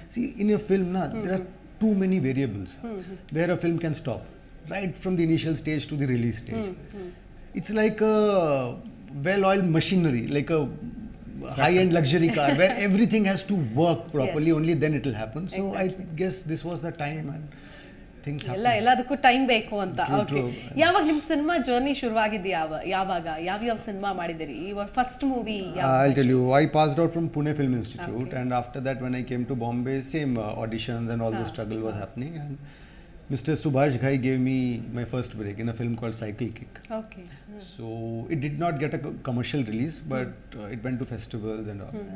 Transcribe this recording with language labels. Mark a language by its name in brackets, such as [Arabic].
[English] See, in a film, there are too many variables where a film can stop, right from the initial stage to the release stage. It's like a well-oiled machinery, like a high-end luxury car where everything has to work properly. Only then it will happen. So I guess this was the time and things happened. [Kannada] ಎಲ್ಲದಕ್ಕೂ time ಬೇಕು ಅಂತ. [English] True, okay. true. [Kannada] ಯಾವಾಗ ನಿಮ್ಮ cinema journey ಶುರುವಾಗಿದ್ದು ಯಾವಾಗ ಯಾವ್ಯಾವ cinema ಮಾಡಿದಿರಿ? [English] Your first movie? I'll tell you, I passed out from Pune Film Institute, and after that when I came to Bombay, same auditions and all the struggle was happening, and Mr. Subhash Ghai gave me my first break in a film called Cycle Kick. Okay. So it did not get a commercial release, but it went to festivals and all.